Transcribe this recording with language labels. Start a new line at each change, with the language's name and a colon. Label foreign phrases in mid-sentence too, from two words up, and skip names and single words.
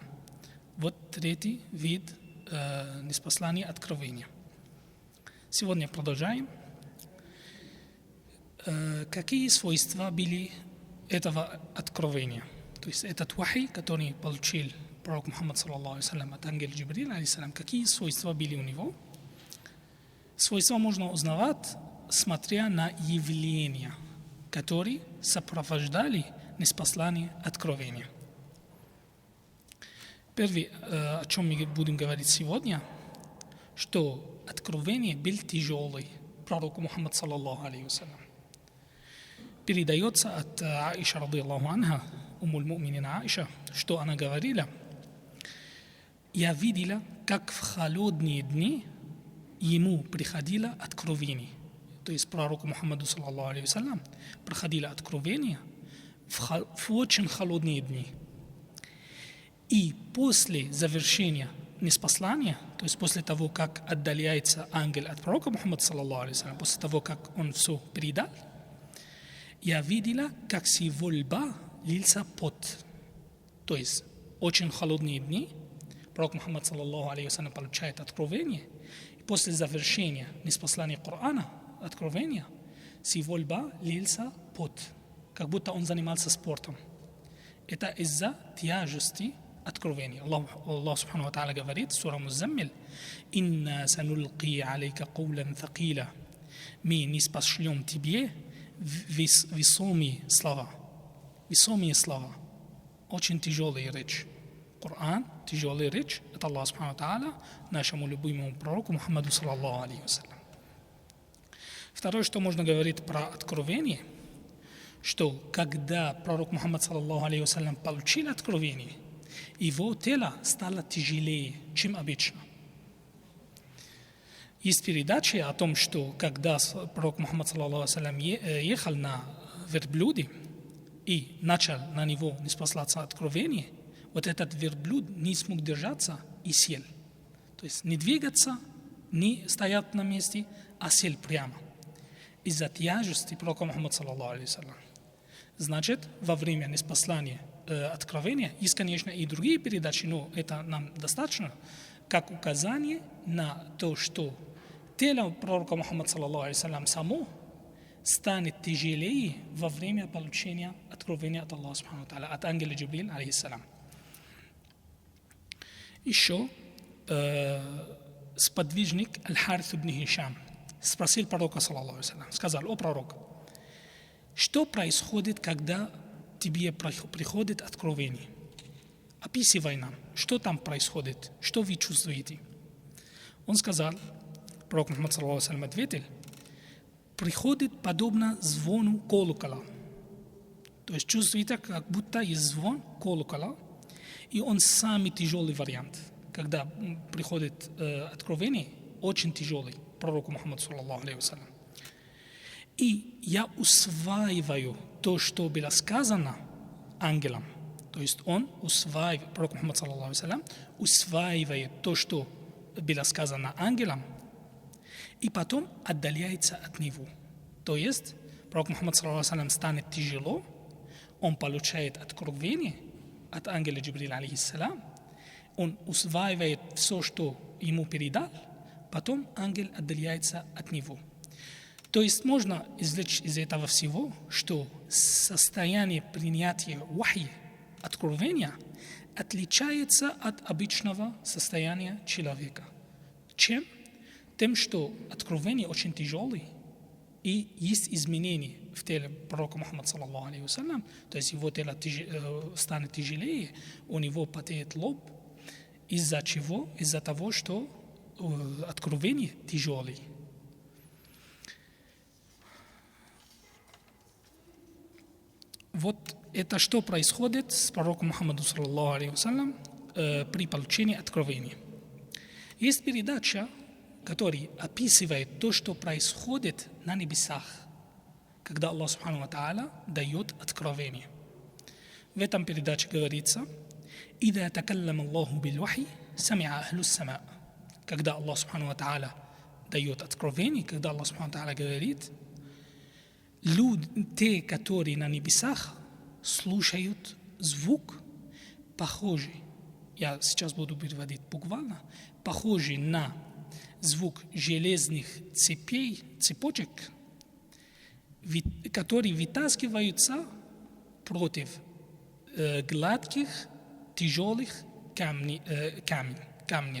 Russian: Вот третий вид ниспослания откровения. Сегодня продолжаем. Какие свойства были этого откровения? То есть этот вахи, который получил пророк Мухаммад
Arabic: صلى الله عليه وسلم
Russian: от ангела Джибриль, алейхиссалам, какие свойства были у него? Свойства можно узнавать, смотря на явления, которые сопровождали ниспослание откровения. Первое, о чем мы будем говорить сегодня, что откровение был тяжелый пророку Мухаммад
Arabic: صلى الله عليه وسلم.
Russian: Передается от Аиша
Arabic: رضي الله عنها, أم المؤمنين
Russian: Аиша, что она говорила: «Я видела, как в холодные дни ему приходило откровение». То есть пророку Мухаммаду
Arabic: صلى الله عليه وسلم
Russian: приходило откровение в очень холодные дни. И после завершения ниспослания, то есть после того, как отдаляется ангел от пророка Мухаммада
Arabic: صلى الله عليه وسلم,
Russian: после того, как он все передал, я видела, как с его лба лился пот. То есть очень холодные дни, пророк Мухаммад
Arabic: صلى الله عليه وسلم
Russian: получает откровение, и после завершения ниспослания Корана, откровения, с его лба лился пот, как будто он занимался спортом. Это из-за тяжести откровения. Аллах
Arabic: سبحانه وتعالى
Russian: говорит в суре Музаммиль:
Arabic: «إنا سنلقي عليك قولا ثقيلا».
Russian: Мы ниспошлем тебе весомые слова. Весомые слова. Очень тяжелая речь. Коран, тяжелая речь от Аллаха
Arabic: سبحانه وتعالى
Russian: нашему любимому пророку Мухаммаду
Arabic: صلى الله عليه وسلم.
Russian: Второе, что можно говорить про откровение, что когда пророк Мухаммад
Arabic: صلى الله عليه وسلم
Russian: получил откровение, его тело стало тяжелее, чем обычно. Есть передачи о том, что когда пророк Мухаммад
Arabic: صلى الله عليه وسلم
Russian: ехал на верблюде и начал на него ниспослаться откровение, вот этот верблюд не смог держаться и сел. То есть не двигаться, не стоять на месте, а сел прямо. Из-за тяжести пророка Мухаммада
Arabic: صلى الله عليه وسلم.
Russian: Значит, во время ниспослания откровения есть, конечно, и другие передачи, но это нам достаточно, как указание на то, что тело пророка Мухаммада
Arabic: صلى الله عليه وسلم
Russian: само станет тяжелее во время получения откровения от Аллаха
Arabic: سبحانه وتعالى,
Russian: от ангела Джибриль, алейхиссалам. Еще сподвижник Аль-Харис ибн Хишам спросил пророка,
Arabic: صلى الله عليه وسلم,
Russian: сказал: «О пророк, что происходит, когда тебе приходит откровение?» описывай нам, что там происходит, что вы чувствуете. Он сказал, пророк Мухаммад
Arabic: صلى الله عليه وسلم
Russian: ответил, приходит подобно звону колокола. То есть чувствуете, как будто есть звон колокола, и он самый тяжелый вариант. Когда приходит откровение, очень тяжелый, пророку Мухаммаду
Arabic: صلى الله عليه وسلم.
Russian: И я усваиваю то, что было сказано ангелом. То есть он усваивает, пророк Мухаммад
Arabic: صلى الله عليه وسلم,
Russian: усваивает то, что было сказано ангелом, и потом отдаляется от него. То есть пророк Мухаммад
Arabic: صلى الله عليه وسلم
Russian: станет тяжело, он получает откровение от ангела Джибриля алейхиссалям, он усваивает все, что ему передал, потом ангел отдаляется от него. То есть можно извлечь из этого всего, что состояние принятия вахи, откровения, отличается от обычного состояния человека. Чем? Тем, что откровение очень тяжелое, и есть изменения в теле пророка Мухаммада
Arabic: صلى الله عليه وسلم,
Russian: то есть его тело станет тяжелее, у него потеет лоб, из-за чего? Из-за того, что откровение тяжелое. Вот это что происходит с пророком Мухаммадом
Arabic: صلى الله عليه وسلم
Russian: при получении откровения. Есть передача, которая описывает то, что происходит на небесах, когда Аллах
Arabic: سبحانه وتعالى
Russian: дает откровение. В этом передаче говорится:
Arabic: «إذا تكلم الله بالوحي, سمع أهل السماء».
Russian: Когда Аллах
Arabic: سبحانه وتعالى
Russian: дает откровение, когда Аллах
Arabic: سبحانه وتعالى
Russian: говорит, люди, те, которые на небесах, слушают звук, похожий, я сейчас буду переводить буквально, похожий на звук железных цепей, цепочек, которые вытаскиваются против гладких, тяжелых камней.